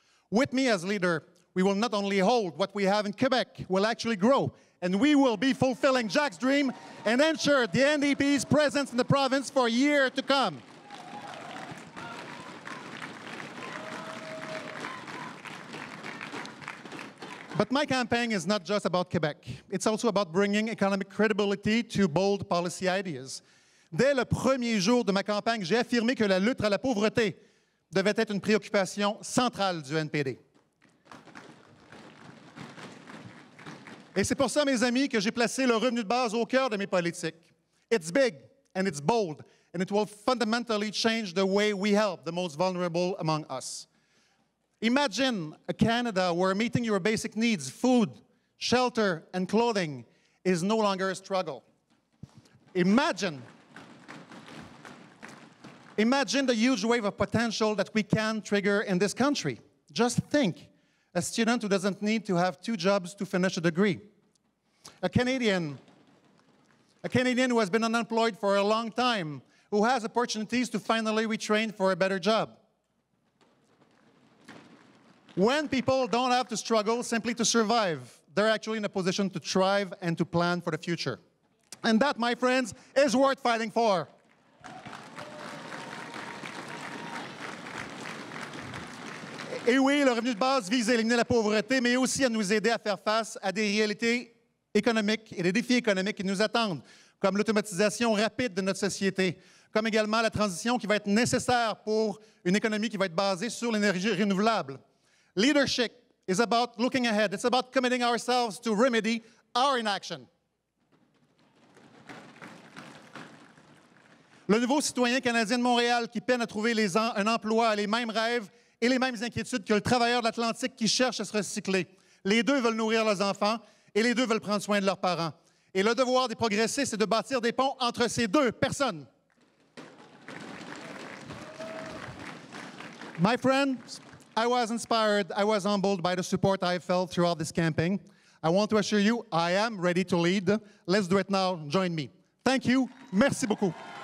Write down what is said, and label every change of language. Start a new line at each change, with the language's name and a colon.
English: With me as leader, we will not only hold what we have in Quebec, we'll actually grow, and we will be fulfilling Jack's dream and ensure the NDP's presence in the province for years to come. But my campaign is not just about Quebec. It's also about bringing economic credibility to bold policy ideas.
French: Dès le premier jour de ma campagne, j'ai affirmé que la lutte à la pauvreté devait être une préoccupation centrale du NPD. Et c'est pour ça, mes amis, que j'ai placé le revenu de base au cœur de mes politiques.
English: It's big and it's bold, and it will fundamentally change the way we help the most vulnerable among us. Imagine a Canada where meeting your basic needs, food, shelter, and clothing is no longer a struggle. Imagine the huge wave of potential that we can trigger in this country. Just think, a student who doesn't need to have 2 jobs to finish a degree. A Canadian who has been unemployed for a long time, who has opportunities to finally retrain for a better job. When people don't have to struggle simply to survive, they're actually in a position to thrive and to plan for the future. And that, my friends, is worth fighting for.
French: Et oui, le revenu de base vise à éliminer la pauvreté, mais aussi à nous aider à faire face à des réalités économiques et des défis économiques qui nous attendent, comme l'automatisation rapide de notre société, comme également la transition qui va être nécessaire pour une économie qui va être basée sur l'énergie renouvelable.
English: Leadership is about looking ahead. It's about committing ourselves to remedy our inaction.
French: Le nouveau citoyen canadien de Montréal qui peine à trouver un emploi a les mêmes rêves et les mêmes inquiétudes que le travailleur de l'Atlantique qui cherche à se recycler. Les deux veulent nourrir leurs enfants et les deux veulent prendre soin de leurs parents. Et le devoir des progressistes, c'est de bâtir des ponts entre ces deux personnes.
English: My friends, I was inspired, I was humbled by the support I felt throughout this campaign. I want to assure you, I am ready to lead. Let's do it now. Join me. Thank you.
French: Merci beaucoup.